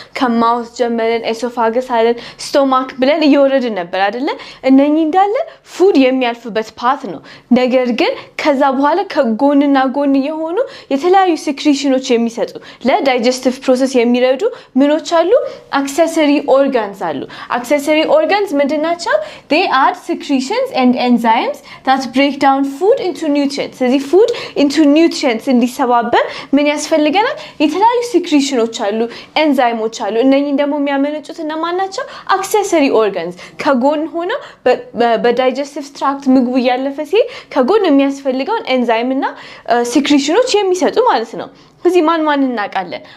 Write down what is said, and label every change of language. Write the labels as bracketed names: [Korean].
[Amharic] ከማውስ ጀመረን ኤሶፋገስ አለን ስቶማክ ብለን እየወረድን ነበር አይደለ? እነኚህ እንዳለ ፉድ የሚያልፍበት ፓት ነው። ነገር ግን ከዛ በኋላ ከጎንና ጎን የሆኑ የተለያዩ ሴክሬሽኖች የሚሰጡ ለዳይጀስቲቭ ፕሮሰስ የሚረዱ ምኖች አሉ? አክሰሰሪ ኦርጋንስ አሉ። አክሰሰሪ ኦርጋንስ ምንድናቸው? [English] they add secretions and enzymes that break down food into nutrients። ስለዚህ food into nutrients [Amharic] እንዲሰባበር ምን ያስፈልጋል? የተለያዩ ሴክሬሽኖች አሉ፣ ኤንዛይሞች አሉ። እነኚህን ደግሞ የሚያመነጩት እነማን ናቸው? አክሰሰሪ ኦርጋንስ ከጎን ሆነው በዳይጀስቲቭ ትራክት ምግቡ እያለፈ ሲሄድ ከጎን የሚያስፈልገውን ኤንዛይም እና ሴክሬሽኖች የሚሰጡ ማለት ነው። እዚህ ማን እናውቃለን?